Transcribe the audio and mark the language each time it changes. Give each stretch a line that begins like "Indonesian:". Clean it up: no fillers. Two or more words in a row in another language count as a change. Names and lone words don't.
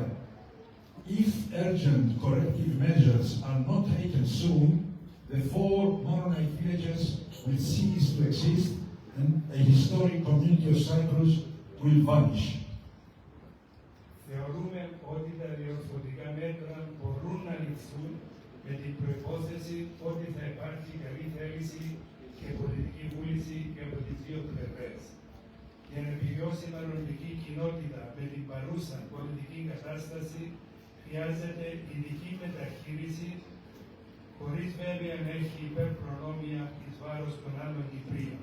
English: If urgent corrective measures are not taken soon, the 4 Maronite villages will cease to exist and a historic community of Cyprus will vanish.
Greek: Θεωρούμε ότι τα διορθωτικά μέτρα μπορούν να ληφθούν με την προϋπόθεση ότι θα υπάρχει καλή θέληση και πολιτική βούληση και από τις 2 πλευρές. Για να επιβιώσει η μαρονιτική κοινότητα με την παρούσα πολιτική κατάσταση, χρειάζεται ειδική μεταχείριση, χωρίς βέβαια να έχει υπερπρονόμια εις βάρος των άλλων Κυπρίων.